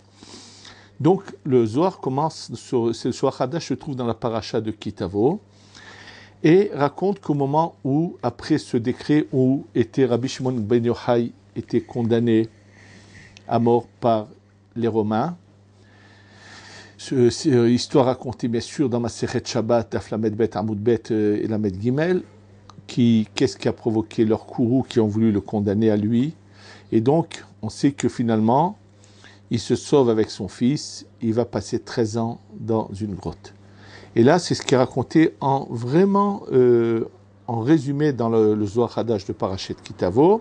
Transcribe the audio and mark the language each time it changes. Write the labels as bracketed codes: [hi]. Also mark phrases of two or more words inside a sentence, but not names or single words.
[fr] Donc le Zohar commence, le Zohar Hadash se trouve dans la paracha de Kitavo, et raconte qu'au moment où, après ce décret où était Rabbi Shimon ben Yochai était condamné à mort par les Romains, c'est histoire racontée bien sûr dans Masechet Shabbat, [he] דף ל"ב, עמוד ב [fr] et [he] ל"ג, [fr] qu'est-ce qui a provoqué leurs courroux qui ont voulu le condamner à lui. Et donc, on sait que finalement, il se sauve avec son fils, il va passer 13 ans dans une grotte. Et là, c'est ce qui est raconté en résumé dans le Zohar Hadash de Parashet Kitavo.